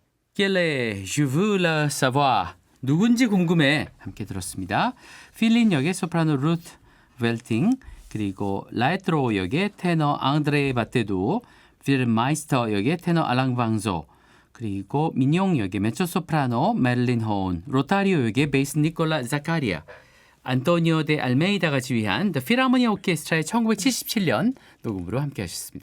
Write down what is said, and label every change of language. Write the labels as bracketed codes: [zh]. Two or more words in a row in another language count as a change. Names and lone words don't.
[fr] Quelle est, je veux la savoir. [ko] 누군지 궁금해. 함께 들었습니다. 필린 역의 소프라노 루트 웰팅, 그리고 라에트로 역의 테너 앙드레 바테두, 필 마이스터 역의 테너 알랑 방조, 그리고 민용 역의 메초소프라노 메릴린 호운, 로타리오 역의 베이스 니콜라 자카리아, 안토니오 데 알메이다가 지휘한 The Philharmonia Orchestra의 1977년 녹음으로 함께 하셨습니다.